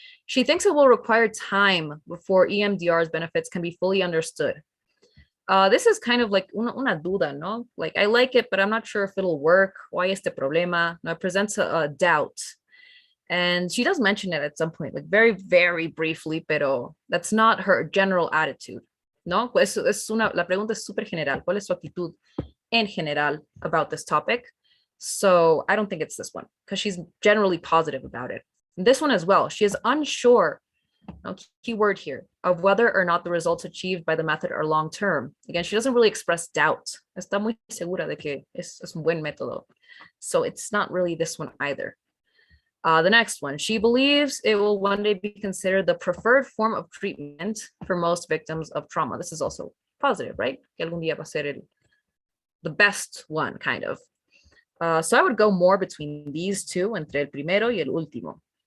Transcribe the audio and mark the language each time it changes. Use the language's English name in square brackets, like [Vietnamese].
[English] She thinks it will require time before EMDR's benefits can be fully understood. This is kind of like [Spanish] una duda, no? [English] Like, I like it, but I'm not sure if it'll work. Why este problema? No, it presents a doubt. And she does mention it at some point, like very, very briefly, pero that's not her general attitude, ¿no? [Spanish] La pregunta es súper general. ¿Cuál es su actitud en general [English] about this topic? So I don't think it's this one, because she's generally positive about it. This one as well, she is unsure, key word here, of whether or not the results achieved by the method are long-term. Again, she doesn't really express doubt. [Spanish] Está muy segura de que es un buen método. [English] So it's not really this one either. The next one, she believes it will one day be considered the preferred form of treatment for most victims of trauma. This is also positive, right? [Spanish] Que algún día va a ser [English] the best one, kind of. So I would go more between these two, [Spanish] entre el primero y el último.